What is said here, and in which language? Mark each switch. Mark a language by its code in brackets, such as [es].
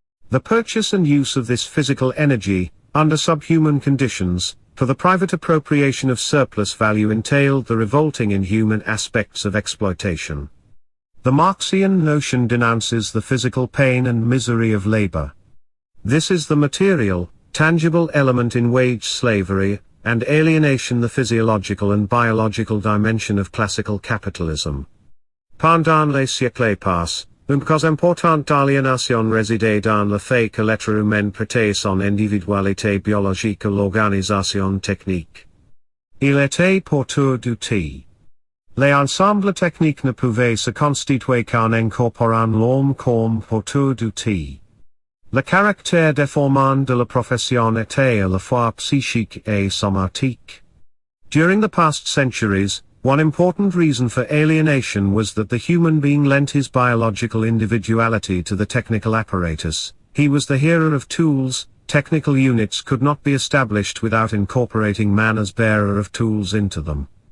[en] The purchase and use of this physical energy, under subhuman conditions, for the private appropriation of surplus value entailed the revolting inhuman aspects of exploitation. The Marxian notion denounces the physical pain and misery of labor. This is the material, tangible element in wage slavery, and alienation, the physiological and biological dimension of classical capitalism. [fr] Pendant les siècles passés, une cause importante d'aliénation résidait dans le fait que l'être humain prêtait son individualité biologique à l'organisation technique. Il était porteur d'outils. Les ensembles techniques ne pouvaient se constituer qu'en incorporant l'homme comme porteur d'outils. Le caractère déformant de la profession était à la fois psychique et somatique. [en] During the past centuries, one important reason for alienation was that the human being lent his biological individuality to the technical apparatus. He was the hearer of tools. Technical units could not be established without incorporating man as bearer of tools into them.